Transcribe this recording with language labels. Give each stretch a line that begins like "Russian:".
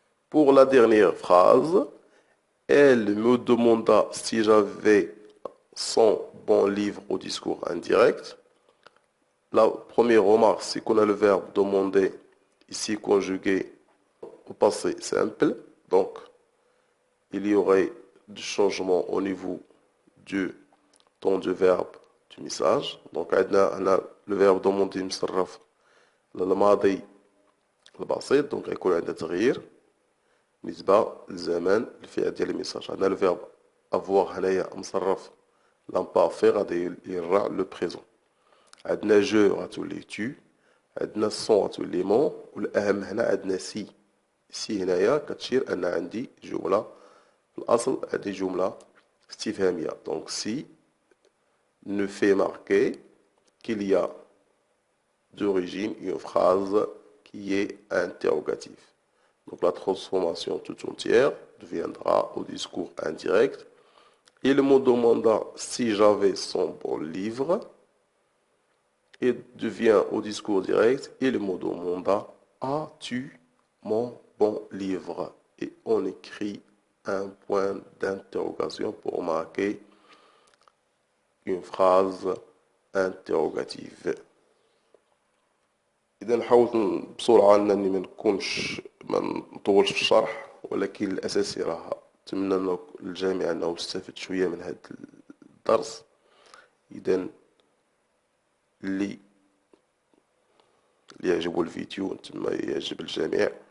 French: Pour la dernière phrase, elle me demanda si j'avais son bon livre au discours indirect. La première remarque, c'est qu'on a le verbe demander ici conjugué au passé simple. Donc, il y aurait du changement au niveau du temps du verbe du message. Donc, on a le verbe demander
Arabic: مصرف للماضي البسيط،
French: donc
Arabic: يكون عندنا تغيير بالنسبة للزمان الفعل ديال الميساج. عندنا
French: le verbe avoir
Arabic: هنايا مصرف
French: l'imparfait
Arabic: غادي يرجع لو بريزون. عندنا جو غتولي tu، عندنا son غتولي mon، والأهم هنا عندنا سي. سي هنايا كتشير أن عندي جملة في الأصل، هذه جملة استفهامية.
French: Donc si ne fait marquer qu'il y a d'origine une phrase qui est interrogative. Donc la transformation tout entière deviendra au discours indirect: il me demanda si j'avais son bon livre, et devient au discours direct: il me demanda as-tu mon bon livre, et on écrit un point d'interrogation pour marquer une phrase interrogative.
Arabic: إذا نحاول بسرعة أنني ما نطولش في الشرح، ولكن الأساسي راه نتمنى الجميع أنه يستفد شوية من هذا الدرس. إذا اللي يعجبو الفيديو نتمنى يعجب الجميع،